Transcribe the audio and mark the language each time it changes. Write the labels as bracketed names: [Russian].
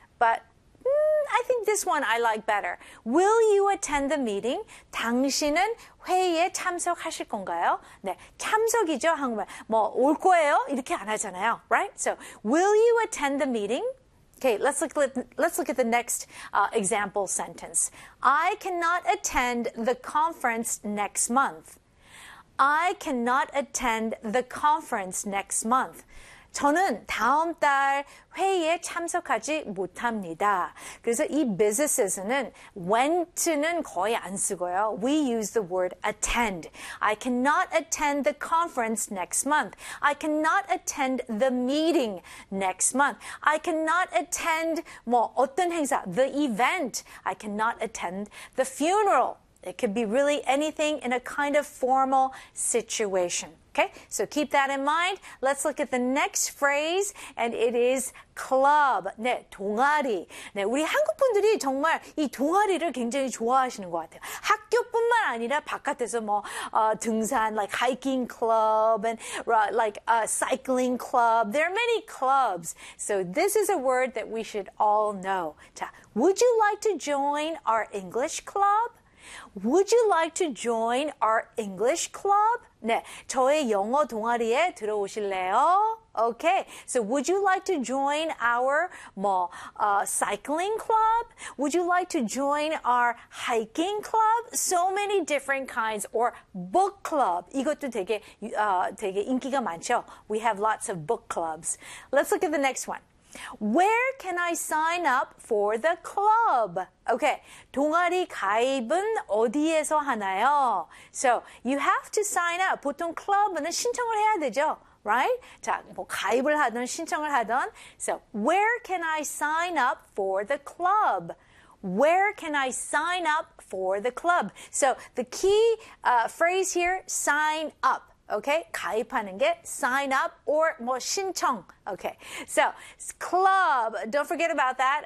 [English] but I think this one I like better. Will you attend the meeting? [Korean] 당신은 회의에 참석하실 건가요? 네, 참석이죠. 한국말. 뭐 올 거예요? 이렇게 안 하잖아요. [English] Right? So, will you attend the meeting? Okay, let's look at the next example sentence. I cannot attend the conference next month. I cannot attend the conference next month. 저는 다음 달 회의에 참석하지 못합니다. [Korean] 그래서 이 businesses는 went는 거의 안 쓰고요. [English] We use the word attend. I cannot attend the conference next month. I cannot attend the meeting next month. I cannot attend [Korean] 뭐 어떤 행사, [English] the event. I cannot attend the funeral. It could be really anything in a kind of formal situation. Okay, so keep that in mind. Let's look at the next phrase, and it is club. [Korean] 네, 동아리. 네, 우리 한국 분들이 정말 이 동아리를 굉장히 좋아하시는 것 같아요. 학교뿐만 아니라 바깥에서 뭐 등산, [English] like hiking club, and like a cycling club. There are many clubs. So this is a word that we should all know. 자, would you like to join our English club? Would you like to join our English club? [Korean] 네, 저의 영어 동아리에 들어오실래요? [English] Okay, so would you like to join our 뭐, cycling club? Would you like to join our hiking club? So many different kinds. Or book club. [Korean] 이것도 되게, 되게 인기가 많죠. [English] We have lots of book clubs. Let's look at the next one. Where can I sign up for the club? [Korean] Okay, 동아리 가입은 어디에서 하나요? [English] So, you have to sign up. [Korean] 보통 클럽은 신청을 해야 되죠, [English] right? [Korean] 자, 뭐 가입을 하든 신청을 하든. [English] So, where can I sign up for the club? Where can I sign up for the club? So, the key phrase here, sign up. [Korean] Okay, 가입하는 게 [English] sign up or [Korean] 뭐 신청. [English] Okay, so club, don't forget about that.